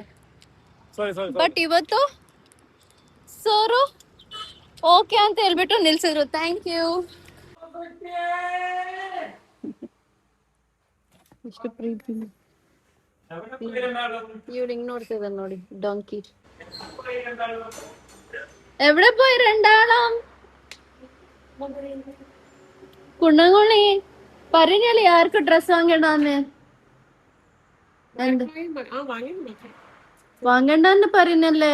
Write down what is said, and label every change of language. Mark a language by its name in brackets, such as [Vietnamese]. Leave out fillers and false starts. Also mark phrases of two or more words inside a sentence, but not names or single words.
[Kannada] ಬಟ್ ಇವತ್ತು ಸರು ಓಕೆ ಅಂತ ಹೇಳ್ಬಿಟ್ಟು ನಿಲ್ಸಿದ್ರು. [English] thank you. [Kannada] ಎಷ್ಟು ಪ್ರೀತಿ. ಇವ್ರು ಹಿಂಗ್ ನೋಡ್ತಿದ ನೋಡಿ, ಡಾಂಕಿ. [Malayalam] എവിടെ പോയി രണ്ടാളും? കുണ്ണങ്ങുള്ളി പറഞ്ഞാല് ആർക്ക് ഡ്രസ് വാങ്ങണ്ടാന്ന്? വാങ്ങണ്ടെന്ന് പറയുന്നല്ലേ.